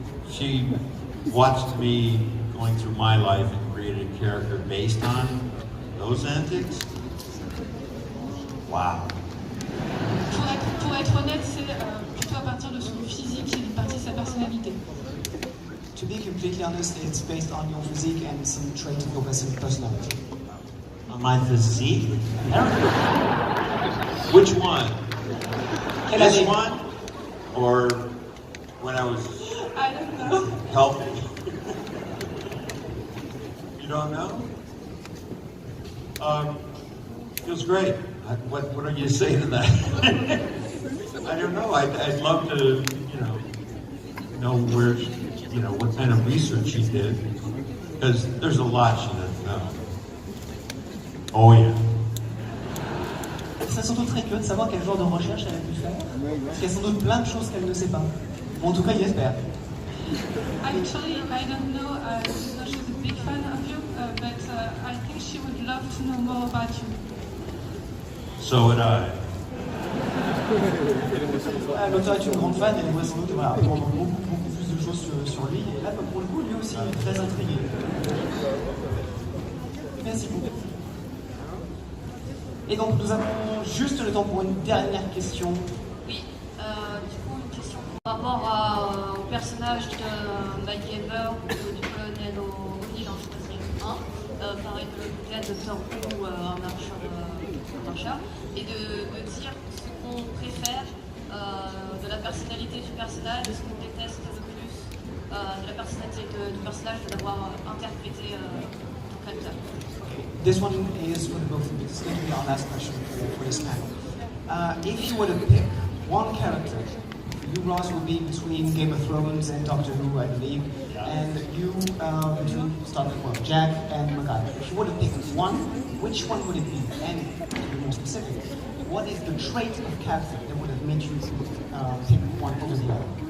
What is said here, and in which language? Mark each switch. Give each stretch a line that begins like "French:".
English: she watched me going through my life and created a character based on those antics. Wow.
French: Pour être honnête, c'est plutôt à partir de son physique et une partie de sa personnalité.
English: To be completely honest, it's based on your physique and some traits of your personality. On my physique? Which one? This one? Or when I was healthy? You don't know? Feels great. What are you saying to that? I don't know. I'd love to, know where, what kind of research she did, because there's a lot she doesn't know. Oh yeah.
French: Je serais surtout très curieux de savoir quel genre de recherche elle a pu faire, parce qu'il y a sans doute plein de choses qu'elle ne sait pas. Ou en tout cas, il espère.
English: Actually, I don't know, she's a big fan of you, but I think she would love to know more about you. So would I.
French: L'auteur est une grande fan, elle aimerait sans doute apprendre beaucoup plus de choses sur lui, et là, pour le coup, lui aussi, il est très intrigué. Merci beaucoup. Et donc nous avons juste le temps pour une dernière question. Oui, du coup une question par rapport au personnage de MacGyver ou du colonel O'Neill en choisir un, pareil de l'autre côté, Doctor Who ou un marcheur, et de dire ce qu'on préfère de la personnalité du personnage et ce qu'on déteste le plus de la personnalité du personnage de l'avoir interprété en acteur.
English: This one is for the both of you. This is going to be our last question for this panel. If you were to pick one character, you, Ross, will be between Game of Thrones and Doctor Who, I believe, and you between Jack and MacGyver. If you were to pick one, which one would it be? And to be more specific, what is the trait of character that would have made you pick one over the other?